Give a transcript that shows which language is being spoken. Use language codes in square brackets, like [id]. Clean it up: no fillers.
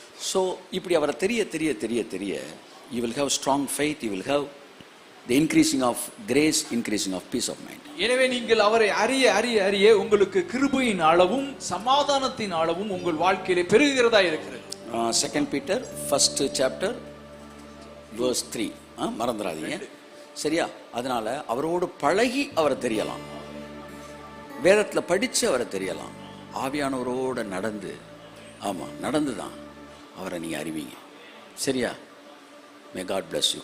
[en] so [ta] இப்படி அவரை தெரிய தெரிய தெரிய தெரிய [en] You will have strong faith, you will have the increasing of grace, increasing of peace of mind. [ta] எனவே நீங்கள் அவரை அறிய அறிய அறிய உங்களுக்கு கிருபையின் அளவும் சமாதானத்தின் அளவும் உங்கள் வாழ்க்கையிலே பெருகிறதா இருக்கிறது. [en] 2 Peter 1st chapter verse 3 [ta] மறந்துடாதீங்க. சரியா? அதனால அவரோடு பழகி அவரை தெரியலாம், வேதத்துல படிச்சு அவரை தெரியலாம், ஆவியானவரோட நடந்து, ஆமா நடந்துதான் அவரை நீங்க அறிவீங்க. சரியா? [en] May God bless you.